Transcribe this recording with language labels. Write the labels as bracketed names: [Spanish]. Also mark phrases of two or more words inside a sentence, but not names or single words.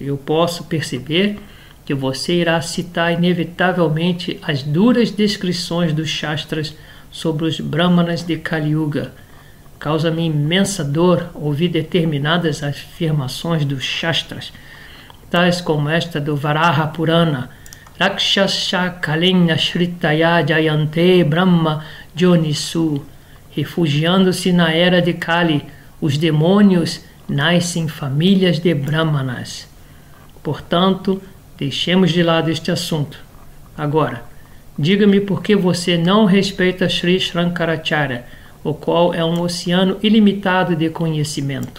[Portuguese] Eu posso perceber que você irá citar inevitavelmente as duras descrições dos Shastras sobre os Brahmanas de Kali Yuga. Causa-me imensa dor ouvir determinadas afirmações dos Shastras, tais como esta do Varaha Purana: [Sanskrit] Rakshasha Kalenya Shritaya Jayante Brahma Jonisu. [Portuguese] Refugiando-se na era de Kali, os demônios nascem em famílias de Brahmanas. Portanto, deixemos de lado este assunto. Agora, diga-me por que você não respeita Sri Shankaracharya, o qual é um oceano ilimitado de conhecimento.